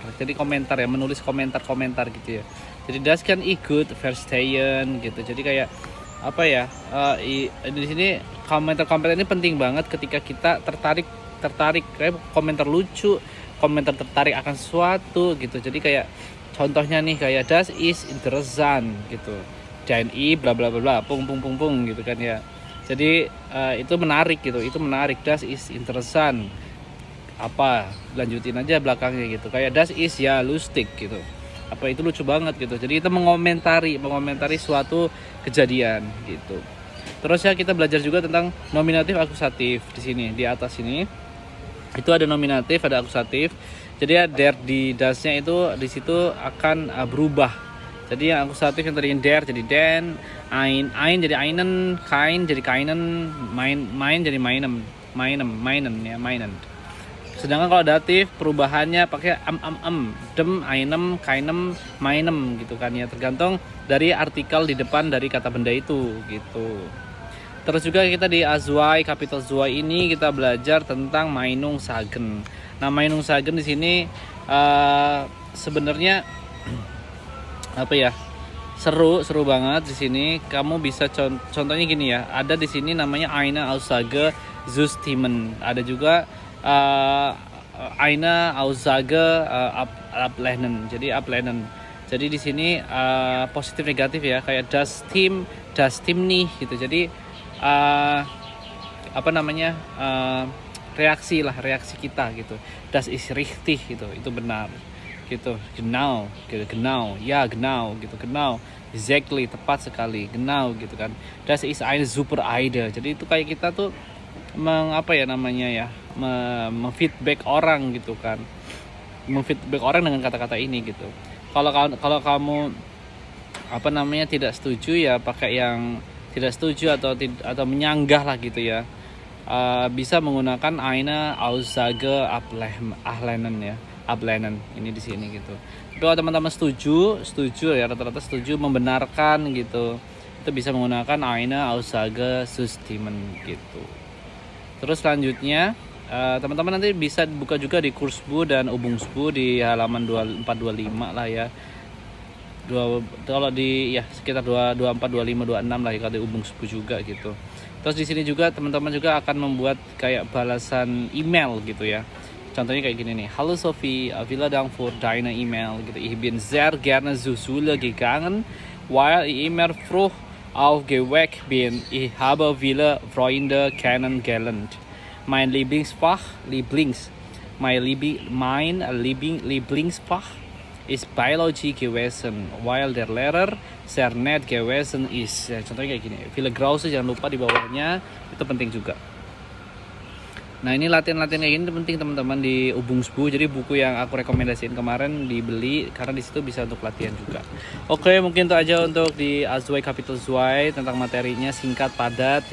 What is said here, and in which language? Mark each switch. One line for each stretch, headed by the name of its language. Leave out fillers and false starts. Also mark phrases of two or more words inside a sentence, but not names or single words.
Indonesian: Jadi komentar ya, menulis komentar gitu ya. Jadi das kan ikut verstehen gitu. Jadi kayak apa ya? Di sini komentar ini penting banget ketika kita tertarik kayak komentar lucu, komentar tertarik akan sesuatu gitu. Jadi kayak contohnya nih kayak
German: das ist interessant
Indonesian: gitu. Dan bla bla bla bla pung pung pung pung gitu kan ya. Jadi itu menarik gitu. Itu menarik,
German: das ist interessant.
Indonesian: Apa lanjutin aja belakangnya gitu. Kayak
German: das ist ja lustig
Indonesian: gitu. Apa itu lucu banget gitu. Jadi itu mengomentari suatu kejadian gitu. Terus ya kita belajar juga tentang nominatif akusatif di sini, di atas ini. Itu ada nominatif, ada akusatif. Jadi ya der di dasnya itu di situ akan berubah. Jadi yang akusatif yang tadi der jadi den, ein jadi einen, kein jadi keinen, main jadi
German: meinem, meinen
Indonesian: ya, meinen. Sedangkan kalau datif perubahannya pakai
German: dem, einem, kainem, meinem
Indonesian: gitu kan ya, tergantung dari artikel di depan dari kata benda itu gitu. Terus juga kita di
German: Azwai capital Zwei
Indonesian: ini kita belajar tentang
German: Meinung Sagen.
Indonesian: Nah
German: Meinung Sagen
Indonesian: di sini sebenarnya apa ya, seru banget di sini. Kamu bisa contohnya gini ya, ada di sini namanya
German: eine Aussage zustimmen,
Indonesian: ada juga
German: eine Aussage ablehnen.
Indonesian: Jadi ablehnen. Jadi di sini positif negatif ya, kayak
German: das Team
Indonesian: nih gitu. Jadi apa namanya, reaksi kita gitu.
German: Das ist richtig
Indonesian: gitu, itu benar gitu. Genau ya, genau gitu, genau exactly, tepat sekali, genau gitu kan.
German: Das ist eine super Idee.
Indonesian: Jadi itu kayak kita tuh apa ya namanya ya, memfeedback orang gitu kan, memfeedback orang dengan kata-kata ini gitu. Kalau kamu apa namanya tidak setuju ya pakai yang tidak setuju atau menyanggah lah gitu ya. Bisa menggunakan
German: eine Aussage ablehnen
Indonesian: ya, ablehnen ini di sini gitu. Tapi kalau teman-teman setuju ya, rata-rata setuju, membenarkan gitu, itu bisa menggunakan
German: eine Aussage zustimmen
Indonesian: gitu. Terus selanjutnya teman-teman nanti bisa buka juga di Kursbu dan Ubungsbu di halaman 2425 lah ya. Kalau di ya sekitar 24, 25, 26 lah ya, kalau di Ubungsbu juga gitu. Terus di sini juga teman-teman juga akan membuat kayak balasan email gitu ya. Contohnya kayak gini nih.
German: Halo Sophie, vielen Dank für deine email gitu. Ich bin sehr gerne zur Schule gegangen, weil ich immer früh aufgeweckt bin. Ich habe viele Freunde kennengelernt. Mein Lieblingsfach ist Biologie gewesen, weil der Lehrer sehr nett gewesen ist.
Indonesian: Ya, contohnya kayak gini.
German: Viele Grause
Indonesian: jangan lupa di bawahnya, itu penting juga. Nah ini latihan-latihan kayak gini penting teman-teman di Ubungsbu. Jadi buku yang aku rekomendasiin kemarin dibeli karena di situ bisa untuk latihan juga. Oke, mungkin itu aja untuk di
German: Azwai capital Zwei,
Indonesian: tentang materinya singkat padat.